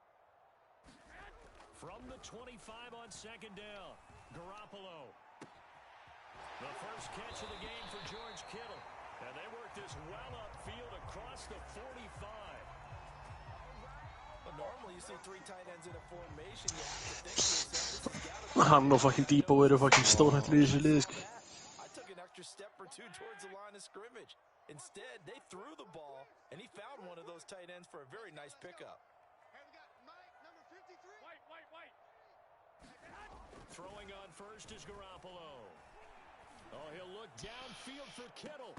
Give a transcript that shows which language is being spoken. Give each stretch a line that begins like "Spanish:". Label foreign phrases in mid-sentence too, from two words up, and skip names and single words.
English: From the 25 on second down, Garoppolo. The first catch of the game for George Kittle. And they work this well upfield across the 45. Well, normally you see 3 tight ends in a formation. You have to think to yourself, this has got to be...
Icelandic: Hann og fucking Deebo eru fucking stórhættir í þessu liði, sko.
English: I took an extra step or 2 towards the line of scrimmage. Instead, they threw the ball, and he found one of those tight ends for a very nice pickup. Throwing on first is Garoppolo. Oh, he'll look downfield for Kittle.